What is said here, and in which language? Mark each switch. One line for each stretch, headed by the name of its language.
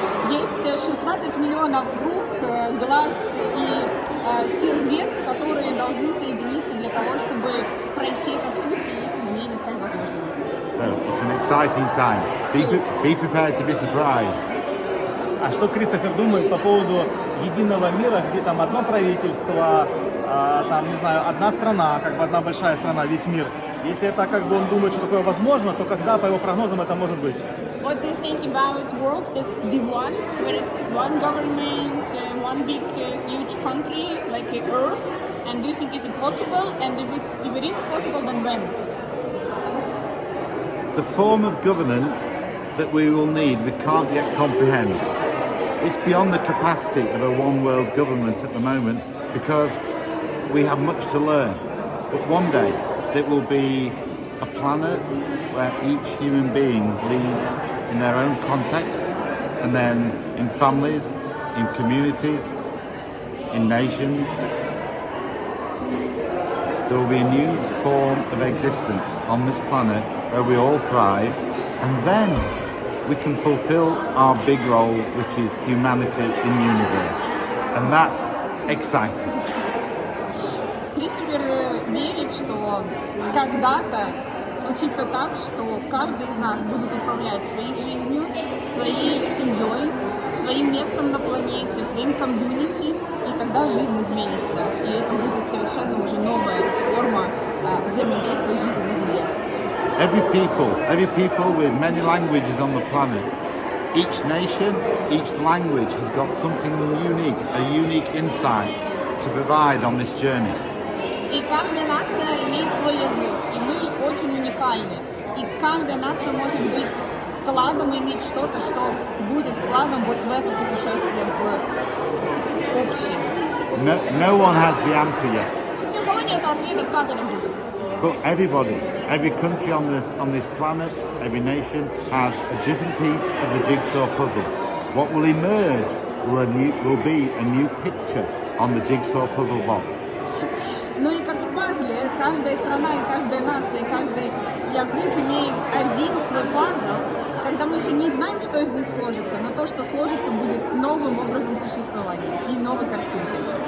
Russian: Есть 16 миллионов рук, глаз и сердец, которые должны соединиться для того, чтобы пройти этот путь и эти изменения стали возможными.
English: So it's an exciting time. Be prepared to be surprised.
Russian: А что Кристофер думает по поводу единого мира, где там одно правительство, там, не знаю, одна страна, как бы одна большая страна, весь мир? Если это как бы он думает, что такое возможно, то когда, по его прогнозам, это может быть?
English: What do you think about world is the one, where is one government, one big huge country like Earth, and do you think is it possible? And if it is possible, then when? The form of governance that we will need, we can't yet comprehend. It's beyond the capacity of a one world government at the moment because we have much to learn. But one day there will be a planet where each human being leads in their own context, and then in families, in communities, in nations. There will be a new form of existence on this planet where we all thrive, and then we can fulfill our big role, which is humanity in the universe. And that's exciting.
Russian: Кристофер верит, что когда-то случится так, что каждый из нас будет управлять своей жизнью, своей семьей, своим местом на планете, своим комьюнити, и тогда жизнь изменится. И это будет совершенно уже новая форма взаимодействия жизни на Земле.
English: Every people with many languages on the planet, each nation, each language has got something unique, a unique insight to provide on this journey.
Russian: И каждая нация имеет свой язык, и мы очень уникальны. И каждая нация может быть вкладом и иметь что-то, что будет вкладом вот в это путешествие в общее.
English: No one has the answer yet.
Russian: Ни у кого нет ответов, как это будет.
English: But everybody, every country on this planet, every nation has a different piece of the jigsaw puzzle. What will emerge will be a new picture on the jigsaw puzzle box.
Russian: Ну и как в пазле, каждая страна и каждая нация, и каждый язык имеет один свой пазл, когда мы еще не знаем, что из них сложится, но то, что сложится, будет новым образом существования и новой картинкой.